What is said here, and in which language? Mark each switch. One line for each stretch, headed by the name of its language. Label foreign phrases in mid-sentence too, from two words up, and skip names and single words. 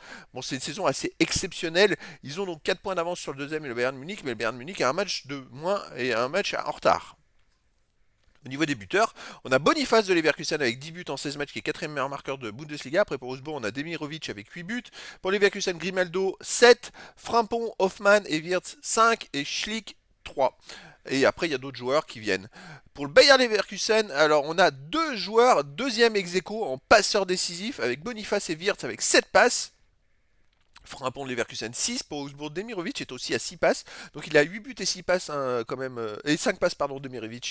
French: Bon, c'est une saison assez exceptionnelle. Ils ont donc 4 points d'avance sur le deuxième et le Bayern Munich, mais le Bayern Munich a un match de moins et un match en retard. Au niveau des buteurs, on a Boniface de Leverkusen avec 10 buts en 16 matchs qui est 4ème meilleur marqueur de Bundesliga. Après pour Augsbourg, on a Demirovic avec 8 buts. Pour Leverkusen, Grimaldo 7, Frimpong, Hoffmann et Wirtz 5 et Schlick 3. Et après, il y a d'autres joueurs qui viennent. Pour le Bayer Leverkusen, alors on a deux joueurs, deuxième ex-aequo en passeurs décisifs avec Boniface et Wirtz avec 7 passes. Frimpong de Leverkusen 6 pour Augsbourg. Demirovic est aussi à 6 passes. Donc il a 8 buts et 6 passes quand même. Et 5 passes, pardon, Demirovic.